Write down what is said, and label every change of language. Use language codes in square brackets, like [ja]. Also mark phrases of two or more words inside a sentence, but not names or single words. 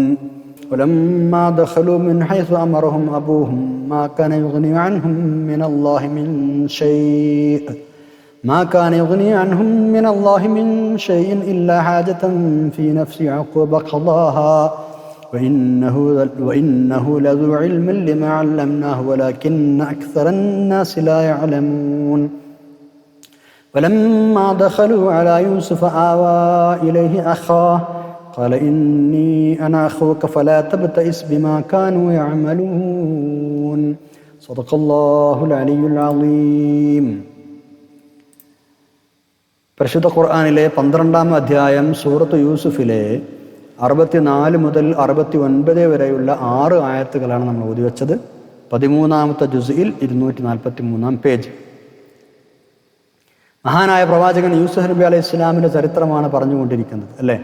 [ar] ولما دخلوا من حيث أمرهم أبوهم ما كان يغني عنهم من الله من شيء إلا حاجة في نفس يعقوب قضاها وإنه لذو علم لما علمناه ولكن أكثر الناس لا يعلمون. ولما دخلوا على يوسف آوى إليه أخاه قال إني أنا أخوك فلا تبتئس بما كانوا يعملون. صدق الله العلي العظيم. [ml] പരിശുദ്ധ ഖുർആനിലെ 12-ാം അധ്യായം സൂറത്ത് യൂസുഫിലെ 64 മുതൽ 69 വരെയുള്ള 6 ആയത്തുകളാണ് നമ്മൾ ഓതി വെച്ചത്. 13-ാമത്തെ ജുസ്ഇൽ 243 പേജ്. മഹാനായ പ്രവാചകൻ യൂസുഫ് നബി അലൈഹി ഇസ്ലാമിൻ്റെ ചരിത്രമാണ് പറഞ്ഞുകൊണ്ടിരിക്കുന്നത്, അല്ലേ?